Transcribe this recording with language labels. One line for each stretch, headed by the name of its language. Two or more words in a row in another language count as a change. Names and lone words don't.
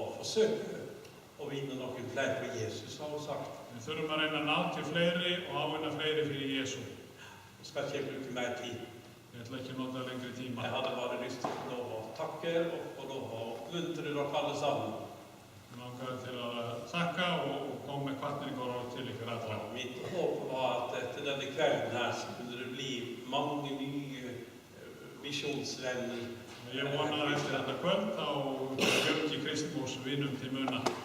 Norwegian: forsøke å vinne noen flere for Jesus, har hun sagt.
Icelandic: Við þurfum að reyna að ná til fleiri og ávinna fleiri fyrir Jesú.
Norwegian: Jeg skal ikke bruke mer tid.
Icelandic: Ég ætla ekki að nota lengri tíma.
Norwegian: Jeg hadde bare lyst til å få lov å takke og få lov å oppmuntre dere alle sammen.
Icelandic: Ég langar til að þakka og koma með hvatningar til ykkur allra.
Norwegian: Mitt håp var at etter denne kvelden her så kunne det bli mange nye misjonsvenner.
Icelandic: Ég vona að eftir þetta kvöld þá fjölgi Kristmós vinum til muna.